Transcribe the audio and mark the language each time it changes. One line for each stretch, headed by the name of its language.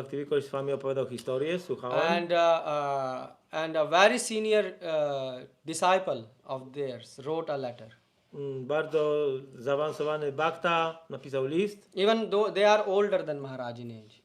Polish: Bhaktivikas Swami opowiadał historię, słuchałem.
English: And a very senior disciple of theirs wrote a letter.
Polish: Bardzo zaawansowany Bhakta napisał list.
English: Even though they are older than Maharaj in age.